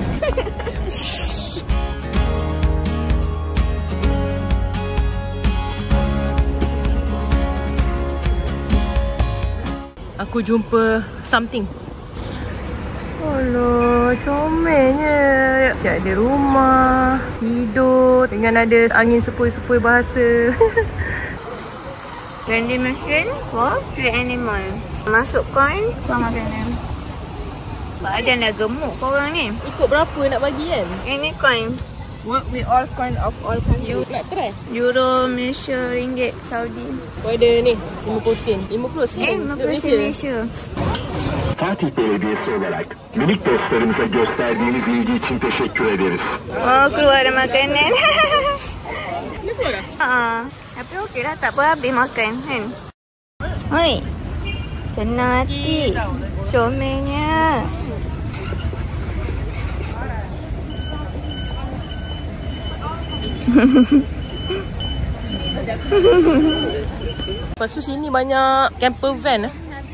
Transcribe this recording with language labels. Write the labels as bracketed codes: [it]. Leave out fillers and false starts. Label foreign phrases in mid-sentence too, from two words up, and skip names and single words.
[ms] Aku jumpa something. Alah, comelnya. Cik ada rumah, tidur dengan ada angin sepoi-sepoi bahasa. [en] Vending machine for street animal. [ms] Masuk coin, kau makan ni. Badan dah gemuk korang ni. Ikut berapa nak bagi kan? Ini coin. [en] Work with all kind of all country. [ms] Nak try? Euro, Malaysia, Ringgit, Saudi. Oh ada ni, 50 sen. 50 sen? 50 sen Malaysia. [tr] Fatih Belediyesi olarak minik dostlarımıza gösterdiğiniz ilgi için teşekkür ederiz. [ms] Oh, keluar ada makanan. Ni pun dah? Tapi okey lah, tak apa habis makan kan. Hoi. Senang hati. Comelnya. Lepas tu sini banyak [en] camper van .